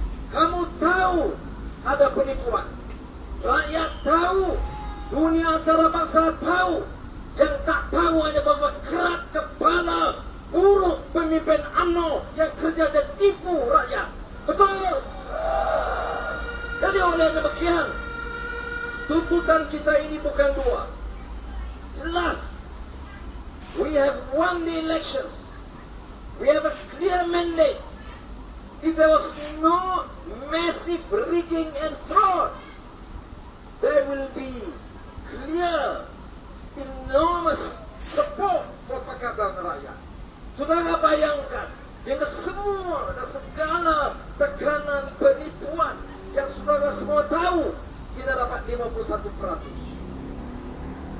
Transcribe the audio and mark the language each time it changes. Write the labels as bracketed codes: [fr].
[ms] Kamu tahu ada penipuan. Rakyat tahu, dunia antarabangsa tahu. Yang tak tahu hanya bahwa kerat kepala buruk pemimpin UMNO yang kerja dan tipu rakyat. Betul? Jadi oleh demikian, tuntutan kita ini bukan dua. Jelas, [en] we have won the elections. We have a clear mandate. If there was no massive rigging and fraud, there will be clear, enormous support for Pakatan Rakyat. [ms] Saudara bayangkan, dengan semua dan segala tekanan penipuan yang saudara semua tahu, kita dapat 51%.